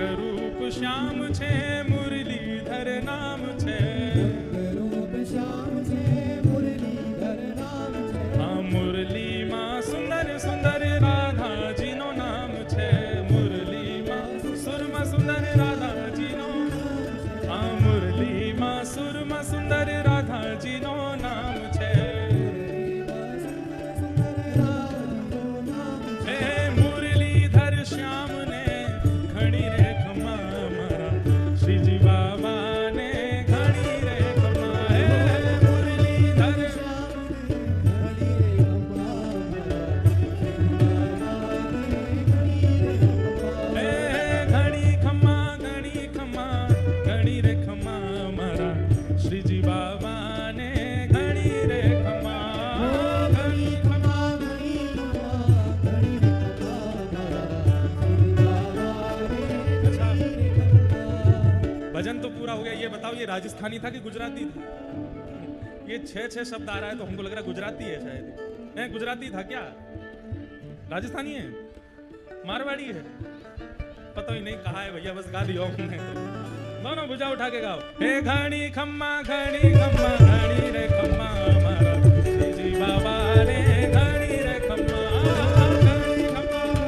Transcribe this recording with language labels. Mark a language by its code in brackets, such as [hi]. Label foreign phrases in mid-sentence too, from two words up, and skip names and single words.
[gu] રૂપ શ્યામ છે મુરલીધર નામ છે, રંગ રૂપ શ્યામ છે મુરલીધર નામ છે, હાં મુરલી માં સુંદર સુંદર રાધા જી નો નામ છે, મુરલી માં સુરમા સુંદર રાધા જી નો, હાં મુરલી માં સુરમા સુંદર રાધા જી નો નામ છે, હે મુરલીધર શ્યામ ને ઘણી રે ખમા મારા, શ્રીજી બાબા ને ઘણી રે ખમા, હે મુરલીધર શ્યામ ને ઘણી રે ખમા મારા, હે ઘણી ખમા ઘણી રે ખમા મારા, શ્રીજી બાબા ને ઘણી રે ખમા, ઘણી ખમા [hi] अच्छा, भजन तो पूरा हो गया। ये बताओ ये राजस्थानी था कि गुजराती था? ये 6 शब्द आ रहा है तो हमको लग रहा है गुजराती है शायद। है गुजराती था क्या? राजस्थानी है? मारवाड़ी है? पता ही नहीं कहा है भैया, बस गा दिया हमने। दोनों भुजा उठा के गाओ। [gu] હે ઘડી ખમ્મા ઘડી રે ખમ્મા મારા, શ્રીજી બાબા ને ઘડી રે ખમ્મા, ઘડી ખમ્મા